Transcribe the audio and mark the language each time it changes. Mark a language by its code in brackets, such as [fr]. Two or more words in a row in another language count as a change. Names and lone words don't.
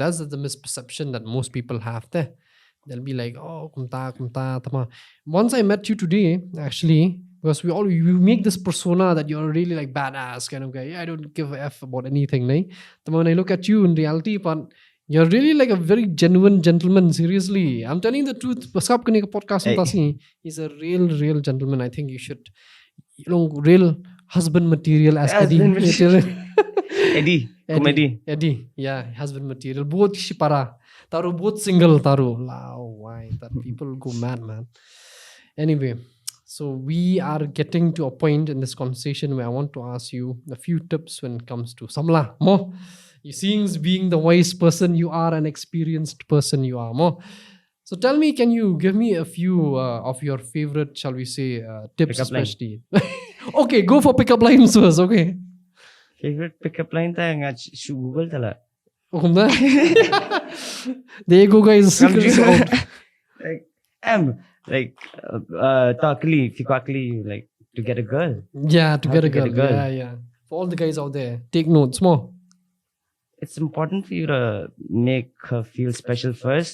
[en] That's the misperception that most people have. There, they'll be like, "Oh, [kha] kumta, tama." [en] Once I met you today, actually, because we make this persona that you're really like badass kind of guy. I don't give a f about anything, nahi. When I look at you in reality, but you're really like a very genuine gentleman. Seriously, I'm telling you the truth. [kha] Pasap kani ka [en] podcast he's a real gentleman. I think you should, real husband material as Eddie, comedy. Eddie, yeah, husband material. Both shipara, both single. Why that people go mad, man. Anyway, So we are getting to a point in this conversation where I want to ask you a few tips when it comes to Samla. Mo, you seeing being the wise person you are, an experienced person you are. Mo. So tell me, can you give me a few of your favorite, shall we say, tips, Pickup line. especially? Okay, go for pickup lines first. Okay. Favorite pickup line [kha] tayo nga [en] Google tala. There you go, guys. Secrets out. Like quickly, like to get a girl. Yeah, to How get to a get a girl. girl. Yeah. For all the guys out there, take notes more. It's important for you to make her feel special first.